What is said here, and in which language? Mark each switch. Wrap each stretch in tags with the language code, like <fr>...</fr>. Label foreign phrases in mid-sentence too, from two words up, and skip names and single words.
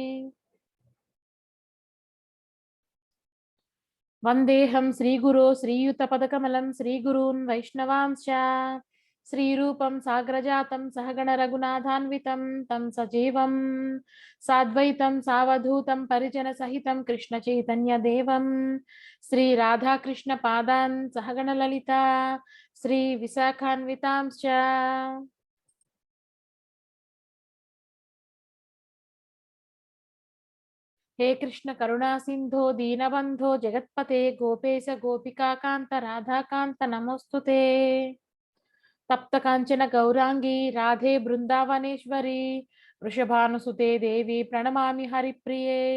<sa>వందేహం శ్రీగురో శ్రీయుతపదకమలం శ్రీగురూన్ వైష్ణవాంశ్చ శ్రీరూపం సాగ్రజాతం సహగణ రఘునాథాన్వితం తం సజీవం సాద్వైతం సావధూతం పరిజన సహితం కృష్ణ చైతన్య దేవం శ్రీ రాధాకృష్ణ పాదాన్ సహగణ లలిత శ్రీ విశాఖాన్వితాంశ్చ. हे कृष्ण करुणा सिंधो दीनबंधो जगत्पते गोपेश गोपिकाकांत राधाकांत नमोस्तुते. तप्त कांचन गौरांगी राधे बृंदावनेश्वरी वृषभानुसुते देवी प्रणमामि हरिप्रिये.</sa>